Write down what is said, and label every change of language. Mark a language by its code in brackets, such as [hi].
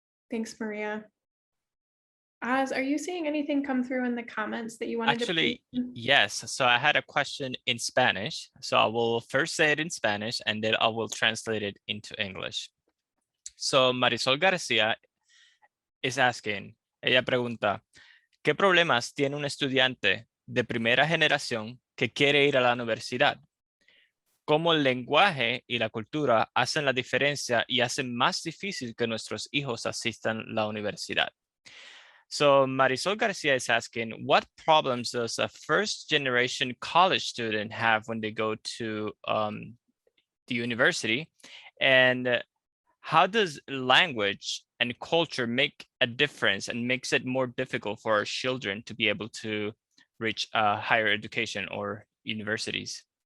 [en] Thanks, Maria. Oz, are you seeing anything come through in the comments that you wanted Actually, to? yes. So I had a question in Spanish. So I will first say it in Spanish and then I will translate it into English. [es] So Marisol García is asking, ella pregunta, ¿qué problemas tiene un estudiante de primera generación que quiere ir a la universidad? ¿Cómo el lenguaje y la cultura hacen la diferencia y hacen más difícil que nuestros hijos asistan a la universidad? [en] So Marisol Garcia is asking, what problems does a first generation college student have when they go to the university? And how does language and culture make a difference and makes it more difficult for our children to be able to reach higher education or universities?